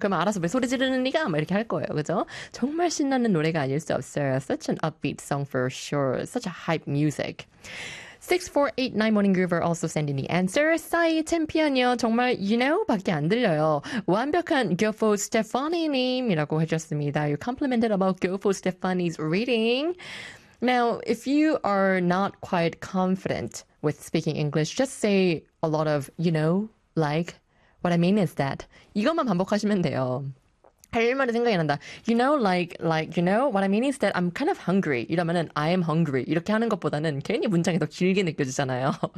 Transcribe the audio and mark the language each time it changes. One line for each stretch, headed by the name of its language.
Korean: 그러면 알아서 왜 소리 지르는 니가? 막 이렇게 할 거예요. 그죠? 정말 신나는 노래가 아닐 수 없어요.
English: Such an upbeat song for sure. Such a hype music. 6489 Morning Groover also sending the answer.
Korean: 싸이 챔피언이요. 정말
English: you know
Korean: 밖에 안 들려요. 완벽한 교포 스테파니님이라고 해줬습니다.
English: You complimented about 교포 스테파니's reading. Now, if you are not quite confident with speaking English, just say a lot of you know, like. What I mean is that
Korean: 이것만 반복하시면 돼요. 할 말이 생각이 난다.
English: You know, like, you know, what I mean is that I'm kind of hungry.
Korean: 이러면은
English: I am hungry.
Korean: 이렇게 하는 것보다는 괜히 문장이 더 길게 느껴지잖아요.